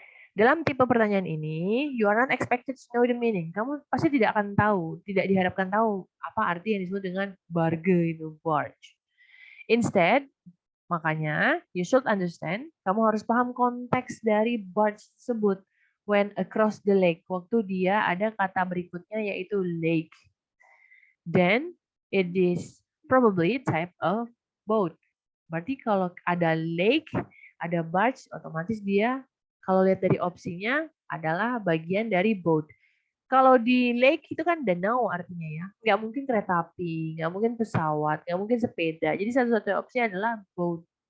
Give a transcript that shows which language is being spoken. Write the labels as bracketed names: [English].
[Indonesian] Dalam tipe pertanyaan ini, [English] you are not expected to know the meaning. [Indonesian] Kamu pasti tidak akan tahu, tidak diharapkan tahu apa arti yang disebut dengan barge itu, barge. [English] Instead, [Indonesian] makanya [English] you should understand, [Indonesian] kamu harus paham konteks dari barge tersebut [English] when across the lake. [Indonesian] Waktu dia ada kata berikutnya yaitu lake. [English] Then it is probably type of boat. [Indonesian] Berarti kalau ada lake, ada barge, otomatis dia kalau lihat dari opsinya adalah bagian dari boat. Kalau di lake itu kan danau artinya ya. Nggak mungkin kereta api, nggak mungkin pesawat, nggak mungkin sepeda. Jadi satu-satunya opsi adalah boat.